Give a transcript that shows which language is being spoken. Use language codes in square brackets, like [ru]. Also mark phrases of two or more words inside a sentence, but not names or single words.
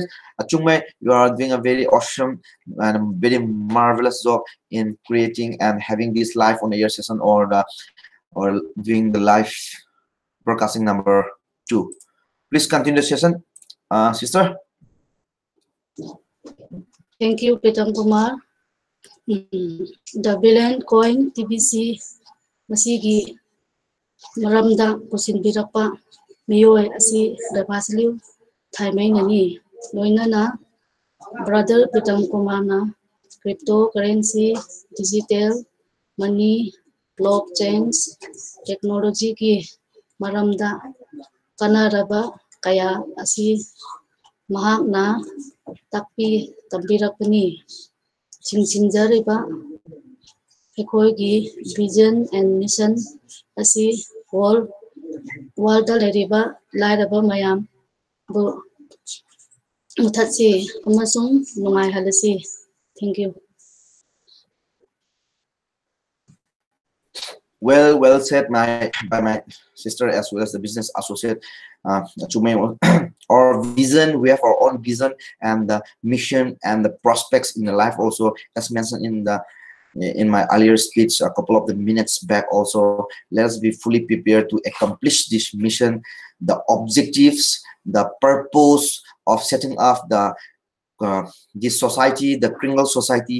[en] Chungmei, you are doing a very awesome and very marvelous job in creating and having this live on the air session or doing the live broadcasting number 2. Please continue the session, sister. Thank you, Pitang Kumar. [mni] The billion coin TBC masigi maramda pusinbirapa miyoy asi dabasliu thaimai nani loinana brother Pitang Kumar na [en] cryptocurrency, digital money, blockchains, technology [mni] ki maramda kanaraba kaya asi mahakna takpi tambirapani chingsingjariba ekhoi [en] vision and mission [mni] asi world da leriba lairaba mayam bu muthatsi amasung nungai halasi. [en] Thank you. Well said by my sister as well as the business associate. Our vision, we have our own vision and the mission and the prospects in the life also, as mentioned in the in my earlier speech a couple of the minutes back also, let's be fully prepared to accomplish this mission, the objectives, the purpose of setting up the this society, the criminal society.